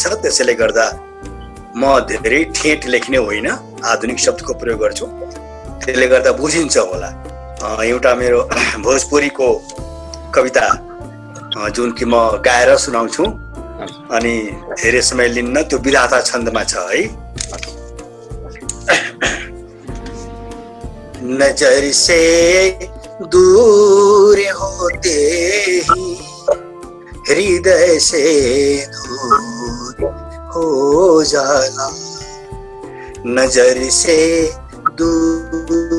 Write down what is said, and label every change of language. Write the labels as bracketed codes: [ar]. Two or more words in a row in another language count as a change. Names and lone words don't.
[ne] त्यसैले गर्दा म धेरै ठेट लेख्ने होइन, आधुनिक शब्दको प्रयोग गर्छु। त्यसले गर्दा बुझिन्छ होला। एउटा मेरो भोजपुरीको कविता जुन कि म गाएर सुनाउँछु, अनि धेरै समय लिन्न। त्यो विधाता छन्दमा छ है। [bho] नजर से दूर होते ही हृदय से दूर हो जाला, नजर से दूर